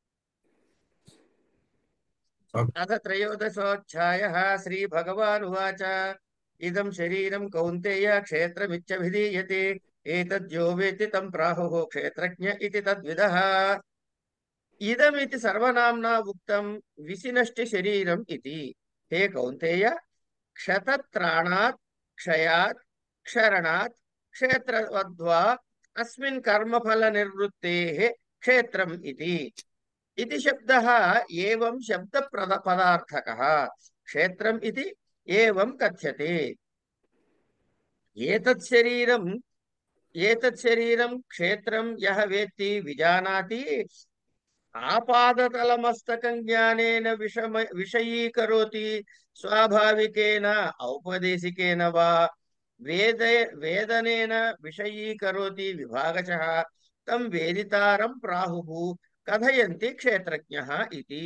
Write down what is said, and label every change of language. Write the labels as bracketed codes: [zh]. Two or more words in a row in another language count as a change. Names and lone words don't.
[sa] అథ త్రయోదశోధ్యాయః శ్రీ భగవానువాచ ఇదం శరీరం కౌంతేయ క్షేత్రమిత్యభిధీయతే ఏతద్యో వేత్తి తం ప్రాహుః క్షేత్రజ్ఞ ఇతి తద్విదః ఇదమితి సర్వనామ్నా ఉక్తం విసినష్టి శరీరం ఇతి. హే కౌంతేయ, క్షతత్రాణాత్ క్షయాత్ క్షరణాత్ క్షేత్రవద్వా అస్మిన్ కర్మఫల నిర్వృత్తేః క్షేత్రం ఇతి. इति शब्दः एवं शब्द पदार्थकः क्षेत्रम् इति एवं कथ्यते. एतत् शरीरं क्षेत्रं यः वेत्ति विजानाति आपादतलमस्तकं ज्ञानेन विषयीकरोति स्वाभाविकेन औपदेशिकेन वा वेदनेन विषयीकरोति विभागशः तं वेदितारं प्राहुः कथयन्ति क्षेत्रज्ञः इति.